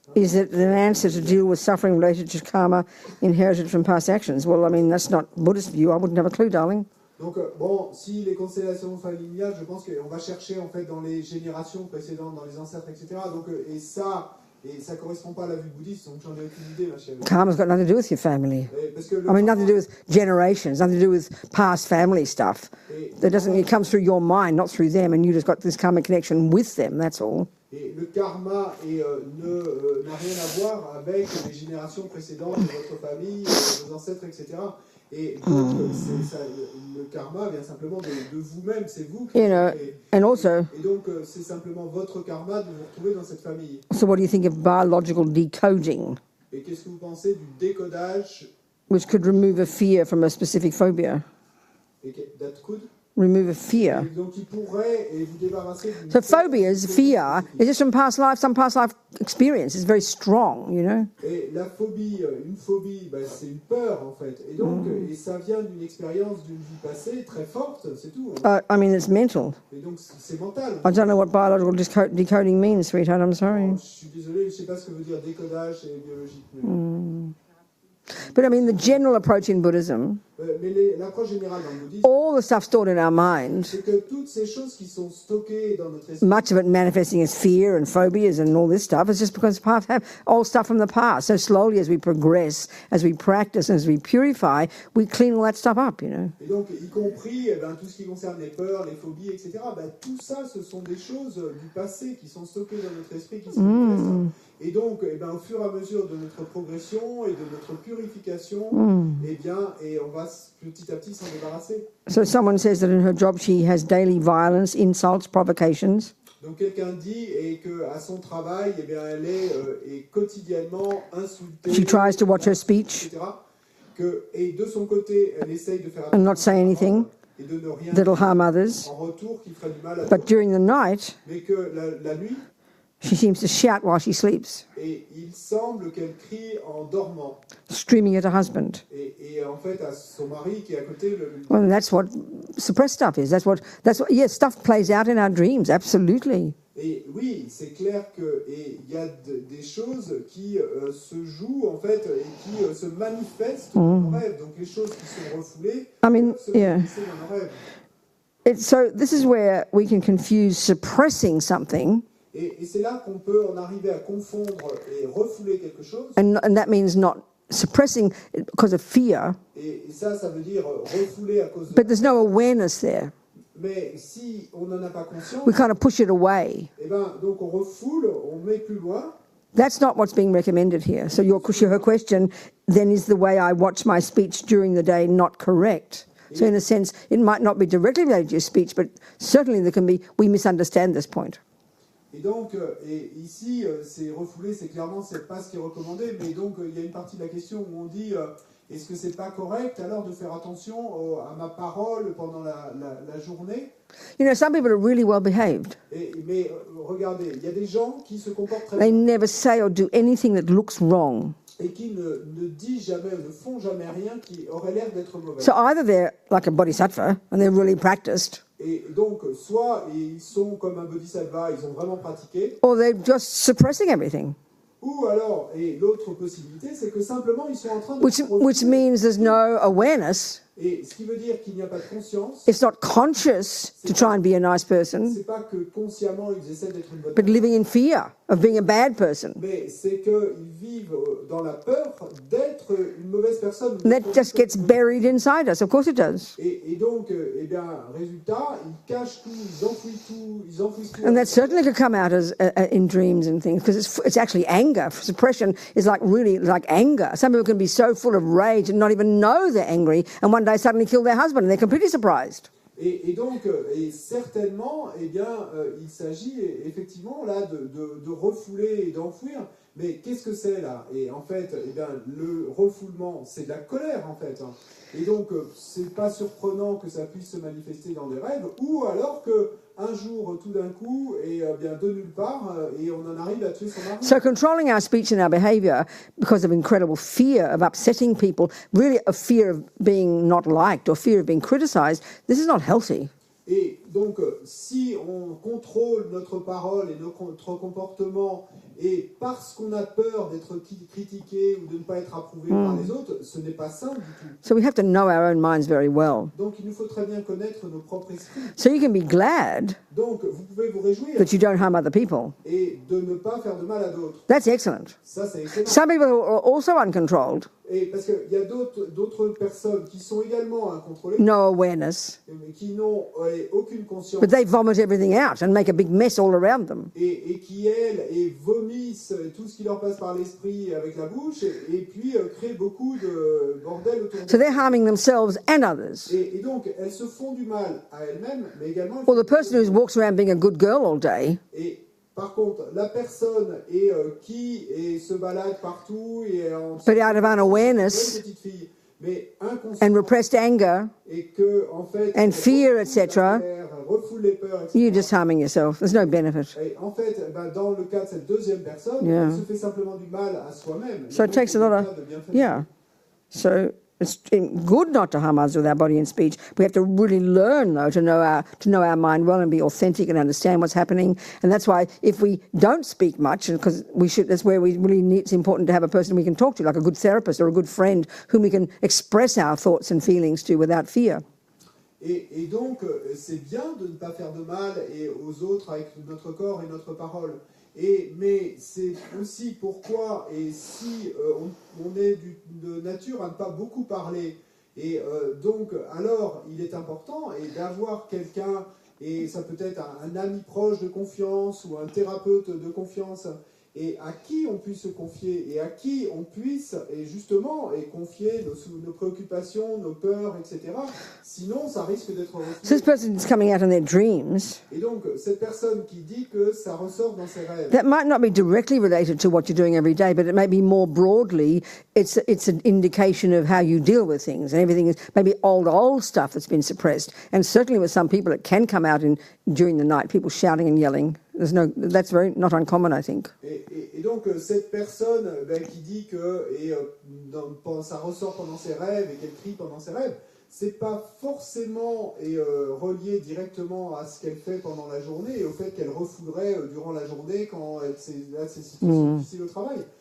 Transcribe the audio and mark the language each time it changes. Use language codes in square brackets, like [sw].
[en] Is it an answer to deal with suffering related to karma inherited from past actions? Well, I mean, that's not Buddhist view. I wouldn't have a clue, darling. [fr] Donc, bon, si les constellations familiales, je pense qu'on va chercher, en fait, dans les générations précédentes, dans les ancêtres, etc. Donc, et ça ne correspond pas à la vue bouddhiste, donc j'en ai aucune idée, ma chérie. [en] Karma's got nothing to do with your family. I mean, nothing to do with generations, nothing to do with past family stuff. It comes through your mind, not through them, and you just got this karmic connection with them, that's all. [fr] Et le karma n'a rien à voir avec les générations précédentes de votre famille, vos ancêtres, etc. Et donc, le karma vient simplement de vous-même, c'est vous qui [en] and also, [fr] et donc, c'est simplement votre karma de vous retrouver dans cette famille. [en] So what do you think of biological decoding? [fr] Et qu'est-ce que vous pensez du décodage? [en] Which could remove a fear from a specific phobia. That could? Remove a fear. [fr] Donc, il pourrait vous débarrasser d'une [en] So phobias, fear, is just from past life, some past life experience. It's very strong, you know. [fr] Et la phobie, une phobie, c'est une peur en fait. Et donc, et ça vient d'une expérience d'une vie passée très forte, c'est tout. [en] I mean, it's mental. [fr] Et donc, c'est mental. [en] I don't know what biological decoding means, sweetheart. I'm sorry. [fr] Je suis désolé, je ne sais pas ce que veut dire décodage et biologique. [en] But I mean, the general approach in Buddhism, [fr] mais l'approche générale dans le bouddhisme, [en] all the stuff stored in our mind, [fr] c'est que toutes ces choses qui sont stockées dans notre esprit, [en] much of it manifesting as fear and phobias and all this stuff, is just because past have old stuff from the past. So slowly, as we progress, as we practice, as we purify, we clean all that stuff up, you know. [fr] Et donc, y compris tout ce qui concerne les peurs, les phobies, etc., tout ça, ce sont des choses du passé qui sont stockées dans notre esprit, qui sont et donc, au fur et à mesure de notre progression et de notre purification, et on va petit à petit s'en débarrasser. [en] So someone says that in her job she has daily violence, insults, provocations. [fr] Donc quelqu'un dit qu'à son travail, elle est quotidiennement insultée. [en] She tries to watch her speech. [fr] Etc. Et de son côté, elle essaye de faire [en] and not say anything. [fr] et de ne rien [en] that'll [fr] dire [en] harm others. [fr] en retour qui ferait du mal à [en] But [fr] d'autres. [en] during the night, [fr] Mais que la nuit, [en] she seems to shout while she sleeps, [fr] et il semble qu'elle crie en dormant. [en] screaming at her husband. [fr] Et en fait, à son mari qui est à côté, [en] Well, that's what suppressed stuff is. That's what. Yes, stuff plays out in our dreams. Absolutely. [fr] et oui, c'est clair qu'il y a des choses qui se jouent en fait et qui se manifestent dans nos rêves. Donc les choses qui sont refoulées [en] I mean, [fr] peuvent se [en] yeah. [fr] manifester dans nos rêves. [en] So this is where we can confuse suppressing something, [fr] Et c'est là qu'on peut en arriver à confondre et refouler quelque chose. [en] and that means not suppressing it because of fear, [fr] Et ça veut dire refouler à cause de... [en] but there's no awareness there. [fr] Mais si on n'en a pas conscience, [en] We kind of push it away. [fr] eh ben, donc on refoule, on met plus loin. [en] That's not what's being recommended here. So her question then is the way I watch my speech during the day not correct? So in a sense, it might not be directly related to your speech, but certainly we misunderstand this point. [fr] Et donc, et ici, c'est refoulé, c'est clairement, c'est pas ce qui est recommandé, mais donc il y a une partie de la question où on dit, est-ce que c'est pas correct alors de faire attention à ma parole pendant la journée? [en] You know, some people are really well behaved. [fr] Mais regardez, il y a des gens qui se comportent très [en] They [fr] bien [en] never say or do anything that looks wrong. [fr] et qui ne disent jamais, ne font jamais rien qui aurait l'air d'être mauvais. [en] So either they're like a bodhisattva and they're really practiced, [fr] Et donc, soit ils sont comme un bodhisattva, ils ont vraiment pratiqué, [en] or they're just suppressing everything, [fr] ou alors, et l'autre possibilité, c'est que simplement ils sont en train de [en] which [fr] refuser. [en] means there's no awareness. [fr] Et ce qui veut dire qu'il n'y a pas de conscience, [en] It's not conscious to try and be a nice person, [fr] c'est pas que consciemment ils essaient d'être une bonne [en] but living in fear of being a bad person. [fr] mais c'est qu'ils vivent dans la peur d'être une mauvaise personne. [en] And that just gets buried inside us. Of course it does. [fr] Et donc, eh bien, résultat, ils cachent tout, ils enfouissent tout. [en] And that certainly could come out as in dreams and things, because it's actually anger. Suppression is like really like anger. Some people can be so full of rage and not even know they're angry, and one day suddenly kill their husband, and they're completely surprised. [fr] Et donc, et certainement, eh bien, il s'agit effectivement là de refouler et d'enfouir. Mais qu'est-ce que c'est là? Et en fait, eh bien, le refoulement, c'est de la colère en fait. Et donc, c'est pas surprenant que ça puisse se manifester dans des rêves, ou alors que un jour, tout d'un coup, et bien de nulle part, et on en arrive à tuer son mari. [en] So controlling our speech and our behaviour because of incredible fear of upsetting people, really a fear of being not liked or fear of being criticised, this is not healthy. [fr] Et donc, si on contrôle notre parole et notre comportement, et parce qu'on a peur d'être critiqué ou de ne pas être approuvé par les autres, ce n'est pas sain du tout. [en] So we have to know our own minds very well. [fr] Donc, il nous faut très bien connaître nos propres esprits. [en] So you can be glad [fr] Donc, vous pouvez vous réjouir [en] that you don't harm other people. [fr] et de ne pas faire de mal à d'autres. [en] That's excellent. [fr] Ça, c'est excellent. [en] Some people are also uncontrolled, [fr] Et parce qu'il y a d'autres personnes qui sont également incontrôlées, [en] no awareness, [fr] mais qui n'ont aucune conscience, [en] but they vomit everything out and make a big mess all around them. [fr] et qui, elles, vomissent tout ce qui leur passe par l'esprit avec la bouche, et puis créent beaucoup de bordel autour [en] So [fr] d'elles. [en] they're harming themselves and others. [fr] Et donc, elles se font du mal à elles-mêmes, mais également... elles [en] Or the [fr] font [en] person who walks around being a good girl all day, [fr] Et par contre, la personne qui se balade partout et en [en] but out of unawareness [fr] petite fille, mais [en] and [fr] inconsciente, [en] repressed anger, [fr] et que en fait [en] and fear, [fr] refoule [en] etc., [fr] la colère, refoule les peurs, etc. [en] you're just harming yourself. There's no benefit. [fr] Et en fait, dans le cas de cette deuxième personne, [en] Yeah. [fr] elle se fait simplement du mal à soi-même. [en] So it takes a lot of, yeah. So it's good not to harm others with our body and speech. We have to really learn, though, to know our mind well and be authentic and understand what's happening. And that's why if we don't speak much, because that's where we really need. It's important to have a person we can talk to, like a good therapist or a good friend, whom we can express our thoughts and feelings to without fear. [fr] Et donc, c'est bien de ne pas faire de mal aux autres avec notre corps et notre parole. Mais c'est aussi pourquoi, et si on est de nature à ne pas beaucoup parler, et donc alors il est important d'avoir quelqu'un, et ça peut être un ami proche de confiance ou un thérapeute de confiance, et à qui on puisse se confier, et à qui on puisse, et justement, et confier nos préoccupations, nos peurs, etc. Sinon, ça risque d'être [en] So this [fr] refusé. [en] person is coming out in their dreams. [fr] Et donc, cette personne qui dit que ça ressort dans ses rêves, [en] That might not be directly related to what you're doing every day, but it may be more broadly, it's an indication of how you deal with things. And everything is maybe old stuff that's been suppressed. And certainly with some people, it can come out during the night, people shouting and yelling. That's very not uncommon, I think. [fr] et donc, cette personne qui dit que ça ressort pendant ses rêves et qu'elle crie pendant ses rêves, c'est pas forcément relié directement à ce qu'elle fait pendant la journée et au fait qu'elle refoulerait durant la journée quand c'est situations difficiles au travail.